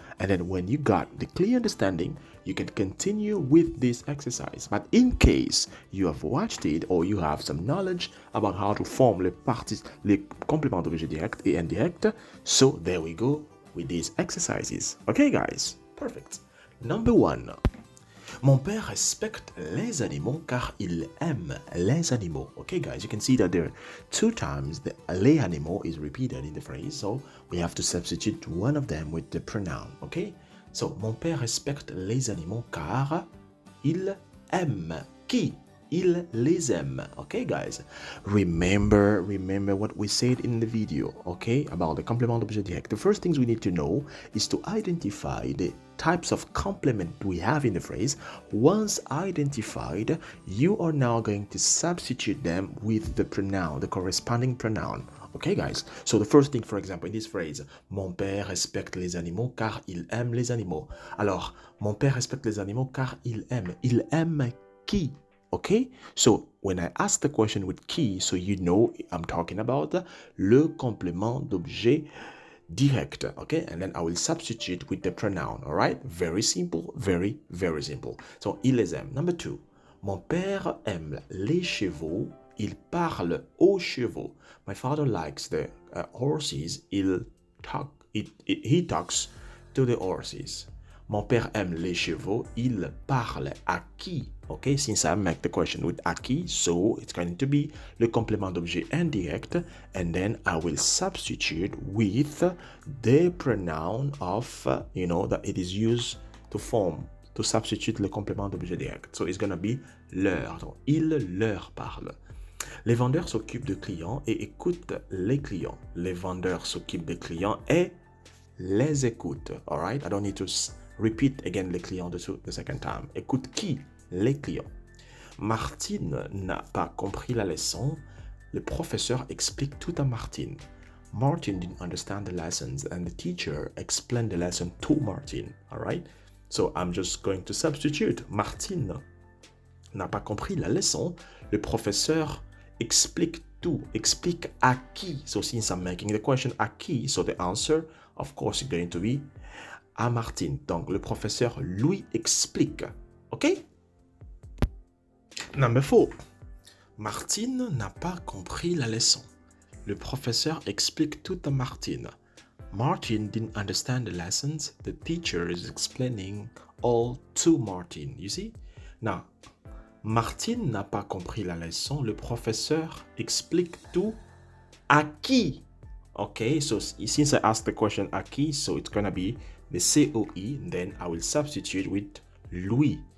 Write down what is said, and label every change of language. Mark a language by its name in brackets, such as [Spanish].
[English] And then when you got the clear understanding, you can continue with this exercise. But in case you have watched it or you have some knowledge about how to form [French] les compléments d'objet direct et indirect, [English] so there we go with these exercises. Okay, guys? Perfect. Number one. [French] Mon père respecte les animaux car il aime les animaux. [English] Okay, guys, you can see that there are two times the les animaux is repeated in the phrase, so we have to substitute one of them with the pronoun. Okay, so [French] mon père respecte les animaux car il aime. Qui? Il les aime. [English] Okay, guys, remember what we said in the video, okay, about the complément d'objet direct. The first things we need to know is to identify the types of complement we have in the phrase. Once identified, you are now going to substitute them with the pronoun, the corresponding pronoun. Okay, guys? So the first thing, for example, in this phrase, [French] mon père respecte les animaux [English] car il aime les animaux. [French] Alors, mon père respecte les animaux car il aime. Il aime qui? [English] Okay, so when I ask the question with qui, so you know I'm talking about [French] le complément d'objet direct, [English] okay, and then I will substitute with the pronoun. All right, very simple, very simple. So [French] il les aime. [English] Number two, [French] mon père aime les chevaux, il parle aux chevaux. [English] My father likes the horses, he talks to the horses. [French] Mon père aime les chevaux, il parle à qui? [English] Okay, since I make the question with à qui, so it's going to be [French] le complément d'objet indirect, [English] and then I will substitute with the pronoun of, that it is used to substitute [French] le complément d'objet direct. [English] So it's going to be leur. [French] Donc, il leur parle. Les vendeurs s'occupent de clients et écoutent les clients. Les vendeurs s'occupent des clients et les écoutent. [English] All right, I don't need to repeat again les clients the second time. [French] Écoute qui? Les clients. Martine n'a pas compris la leçon. Le professeur explique tout à Martine. [English] Martin didn't understand the lessons and the teacher explained the lesson to Martin. All right? So I'm just going to substitute. [French] Martine n'a pas compris la leçon. Le professeur explique tout. Explique à qui? [English] So since I'm making the question à qui, so the answer, of course, is going to be [French] à Martine. Donc, le professeur lui explique. OK? [English] Number 4. [French] Martine n'a pas compris la leçon. Le professeur explique tout à Martine. [English] Martin didn't understand the lessons. The teacher is explaining all to Martin. You see? [French] Now, Martine n'a pas compris la leçon. Le professeur explique tout à qui? [English] Okay, so since I asked the question à qui, so it's gonna be the COI, then I will substitute with lui.